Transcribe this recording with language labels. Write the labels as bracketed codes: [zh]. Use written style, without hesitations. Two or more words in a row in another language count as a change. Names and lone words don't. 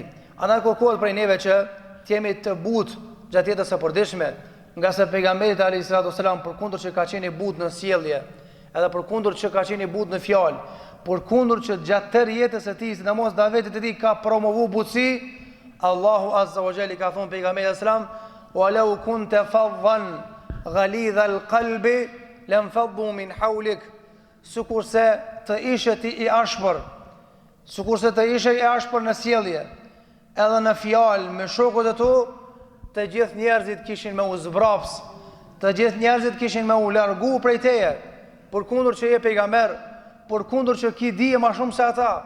[sq] Andaj kërkohet prej neve që t'jemi të butë gjatë jetës së përditshme, nga se pejgamberi [ar] عليه السلام [sq] përkundër që ka qenë i butë në sjellje, edhe përkundër që ka qenë i butë në fjalë, përkundër që gjatë tërë jetës së tij, sidomos davetit e tij ka promovu butësi, Allahu [ar] عز وجل [sq] ka thonë pejgamberi selam, [ar] "ولو كنت فظا غليظ القلب لانفضوا من حولك." [sq] Sikurse të ishe ti i ashpër, sikurse të ishe i ashpër në sjellje, edhe në fjalë me shokët e tu, të gjithë njerëzit kishin me u zbraps, të gjithë njerëzit kishin me u largu prej teje, përkundër që je pejgamber, përkundër që ki dije ma shumë se ata.